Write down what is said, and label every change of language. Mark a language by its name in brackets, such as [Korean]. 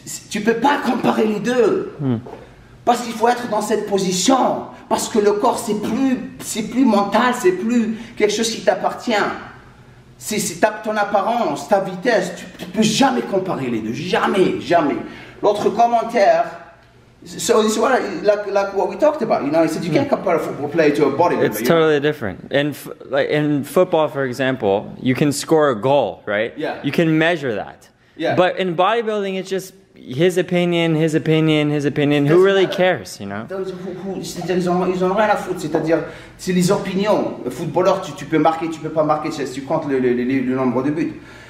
[French] Tu ne peux pas comparer les deux. Parce qu'il faut être dans cette position. Parce que le corps, c'est plus mental, c'est plus quelque chose qui t'appartient. C'est ton apparence, ta vitesse. Tu ne peux jamais comparer les deux. Jamais. L'autre commentaire, [English] so it's like what we talked about, you know, he said you can't compare a football player to a bodybuilder. It's totally different. In football, for example, you can score a goal, right? Yeah. You can measure that. Yeah. But in bodybuilding, it's just his opinion. Who really cares, you know? [French] Ils ont rien à foutre, c'est-à-dire, c'est les opinions. Le footballeur, tu peux marquer, tu peux pas marquer, tu comptes le nombre de buts.